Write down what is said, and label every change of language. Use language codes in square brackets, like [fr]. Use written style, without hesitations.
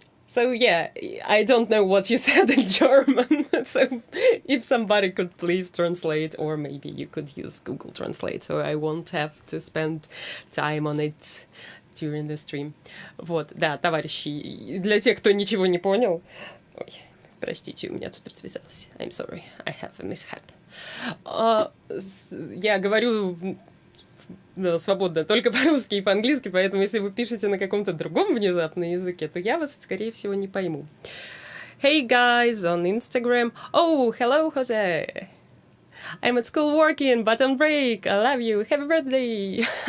[en] So yeah, I don't know what you said in German, so if somebody could please translate, or maybe you could use Google Translate, so I won't have to spend time on it during the stream. [ru] Вот, да, товарищи, для тех, кто ничего не понял... Ой, простите, у меня тут развязалось. [en] I'm sorry, I have a mishap. [ru] Я говорю свободно только по-русски и по-английски, поэтому если вы пишете на каком-то другом внезапном языке, то я вас, скорее всего, не пойму. [en] Hey guys on Instagram. Oh, hello, Jose. I'm at school working, but on break. I love you. Happy birthday.